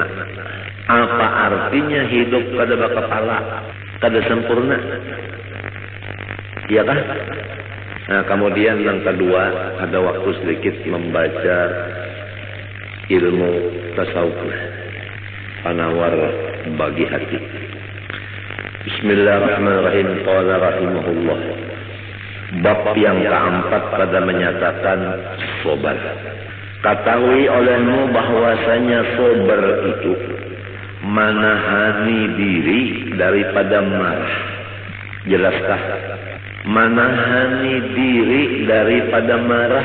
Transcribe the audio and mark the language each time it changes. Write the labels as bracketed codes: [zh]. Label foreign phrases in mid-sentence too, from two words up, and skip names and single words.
[bjn] Apa artinya hidup kada bakapala, kada sempurna? Iya kah? Nah, kemudian yang kedua, ada waktu sedikit membaca ilmu tasawuf, penawar bagi hati. [ar] بسم الله الرحمن الرحيم. قال رحمه الله. [ms] Bab yang keempat pada menyatakan sobat. Ketahui olehmu bahwasanya sabar itu menahani diri daripada marah. [bjn] Jelaskah? Menahani diri daripada marah.